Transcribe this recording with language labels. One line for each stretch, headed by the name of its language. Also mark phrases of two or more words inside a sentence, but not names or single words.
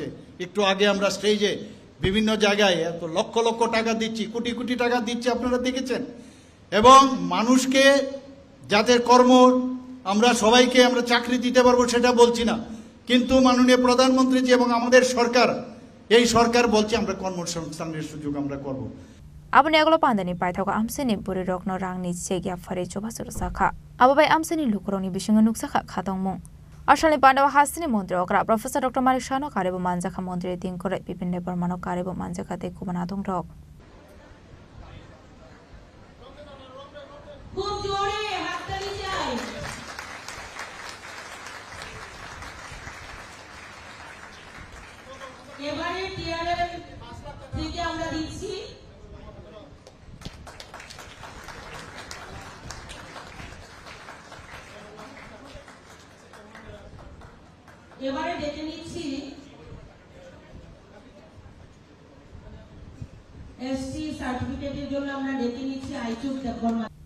Bangla: একটু আগে আমরা স্টেজে বিভিন্ন জায়গায় এত লক্ষ লক্ষ টাকা দিচ্ছি, কোটি কোটি টাকা দিচ্ছি, আপনারা দেখেছেন। এবং মানুষকে যাদের কর্ম, আমরা সবাইকে আমরা চাকরি দিতে পারবো সেটা বলছি না, কিন্তু মাননীয় প্রধানমন্ত্রীজি এবং আমাদের সরকার, এই সরকার বলছে আমরা কর্মসংস্থানের সুযোগ আমরা করব।
Kok Borok: Abani aglo pandani paithauka amseni buri rokno rangni chegya phare chobasur sakha. Ababai amseni lukuroni bishinga nuksakha khatongmung. Ashalni pandawa hasini montri okra Professor Dr. Manik Shah no karebo manjakha montri tin kore bipinne parmano karebo manjakha te kubanadong rok.
Bangla: খুব জোরে হাততালি চাই। এবারে টিআরএম থেকে আমরা দিচ্ছি এবারে ডেকে নিচ্ছি এসটি সার্টিফিকেটের জন্য আমরা ডেকে নিচ্ছি আইচুক দেববর্মা।